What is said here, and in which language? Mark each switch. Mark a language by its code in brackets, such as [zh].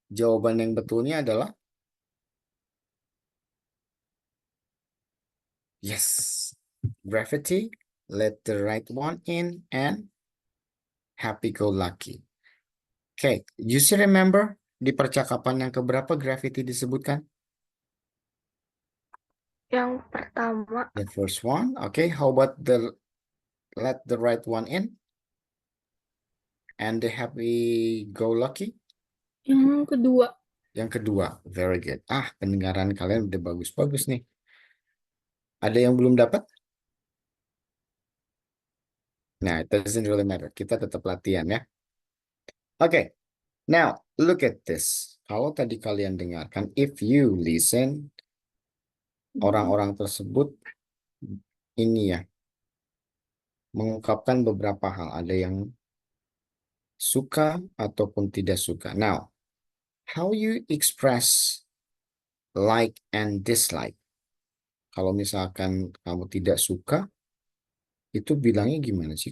[id] Jawaban yang betulnya adalah yes. [en] Gravity, Let the Right One In, and Happy Go Lucky. Okay. You still remember [id] di percakapan yang keberapa Gravity disebutkan? Yang pertama. [en] The first one. Okay. How about the Let the Right One In? And the Happy Go Lucky? [id] Yang kedua. Yang kedua. [en] Very good. [id] Pendengaran kalian udah bagus-bagus nih. Ada yang belum dapat? [en] Nah, it doesn't really matter. [id] Kita tetap latihan ya. [en] Okay. Now, look at this. [id] Kalau tadi kalian dengarkan, [en] if you listen, [id] orang-orang tersebut ini ya, mengungkapkan beberapa hal. Ada yang suka ataupun tidak suka. [en] Now, how you express like and dislike? [id] Kalau misalkan kamu tidak suka, itu bilangnya gimana sih?